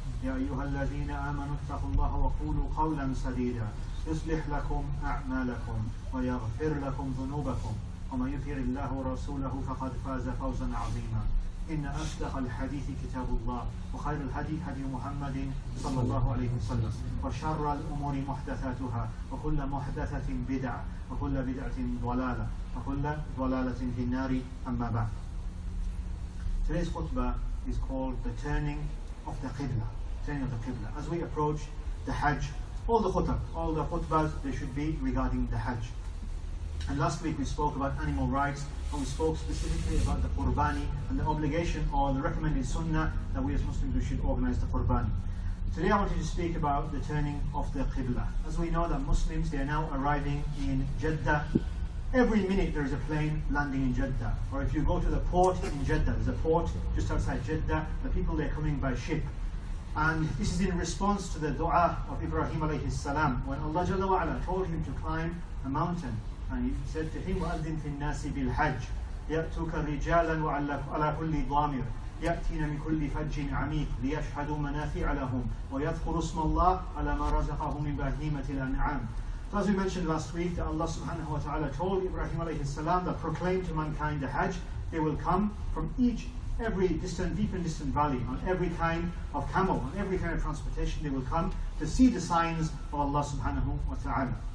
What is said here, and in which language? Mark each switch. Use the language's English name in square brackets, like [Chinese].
[Arabic] يا أيها الذين آمنوا اتقوا الله وقولوا قولا سديدا يصلح لكم أعمالكم ويغفر لكم ذنوبكم ومن يطع الله ورسوله فقد فاز فوزا عظيما إن أصدق الحديث كتاب الله وخير الهدي هدي محمد صلى الله عليه وسلم وشر الأمور محدثاتها وكل محدثة بدعة وكل بدعة ضلالة وكل ضلالة في النار أما بعد. [English] Today's khutbah is called the turning of the Qiblah. Turning of the Qiblah. As we approach the Hajj, all the khutbahs, they should be regarding the Hajj. And last week we spoke about animal rights, and we spoke specifically about the Qurbani and the obligation or the recommended sunnah that we as Muslims we should organize the Qurbani. Today I wanted to speak about the turning of the Qiblah. As we know that Muslims, they are now arriving in Jeddah. Every minute there is a plane landing in Jeddah. Or if you go to the port in Jeddah, there's a port just outside Jeddah, the people they're coming by ship. And this is in response to the dua of Ibrahim alayhi salam, when Allah Jalla wa ala told him to climb a mountain. And he said to him, [Arabic] وَأَذِّنْ فِي النَّاسِ بِالْحَجِّ يَأْتُوكَ رِجَالًا وَعَلَى كُلِّ ضَامِرٍ يَأْتِينَ مِنْ كُلِّ فَجٍّ عَمِيقٍ لِيَشْهَدُوا مَنَافِعَ لَهُمْ وَيَذْكُرُوا اسْمَ اللَّهِ عَلَى مَا رَزَقَهُم مِّن بَهِيمَةِ الْأَنْعَامِ. [English] So as we mentioned last week, that Allah subhanahu wa ta'ala told Ibrahim alayhi salam that proclaim to mankind the Hajj. They will come from every deep and distant valley, on every kind of camel, on every kind of transportation. They will come to see the signs of Allah subhanahu wa ta'ala.